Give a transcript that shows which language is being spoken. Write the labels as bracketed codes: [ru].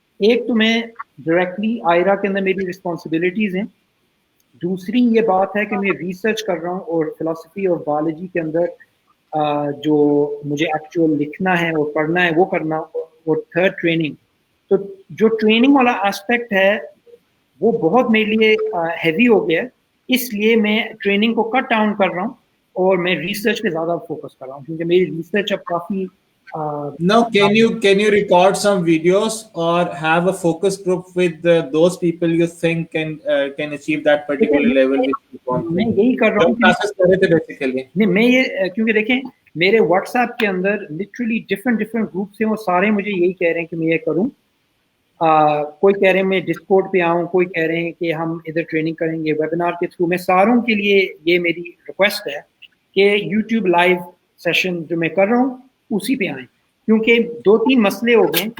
[hi] एक तो मैं डायरेक्टली आयरा के अंदर मेरी रिस्पॉन्सिबिलिटीज हैं, दूसरी ये बात है कि मैं रिसर्च कर रहा हूँ और फिलॉसफी और बायोलॉजी के अंदर जो मुझे एक्चुअल लिखना है और पढ़ना है वो करना, और थर्ड ट्रेनिंग। तो जो ट्रेनिंग वाला एस्पेक्ट है वो बहुत मेरे लिए हैवी हो गया है, इसलिए मैं ट्रेनिंग को कट डाउन कर रहा हूँ और मैं रिसर्च पे ज़्यादा फोकस कर रहा हूँ, क्योंकि मेरी रिसर्च अब काफ़ी [en] Now, can you record some videos or have a focus group with those people you think can achieve that particular level which you want [hi] मैं [en] to? [hi] यही कर रहा जो हूँ classes कर रहे थे basically. नहीं, मैं ये क्योंकि देखें मेरे व्हाट्सएप के अंदर लिटरली डिफरेंट ग्रुप्स हैं, वो सारे मुझे यही कह रहे हैं कि मैं ये करूँ। कोई कह रहे हैं मैं डिस्कॉर्ड पे आऊँ, कोई कह रहे हैं कि हम इधर ट्रेनिंग करेंगे वेबिनार के थ्रू। मैं सारों के लिए ये मेरी रिक्वेस्ट है कि यूट्यूब लाइव सेशन जो मैं कर रहा हूँ उसी पे आएँ, क्योंकि 2-3 मसले हो गए।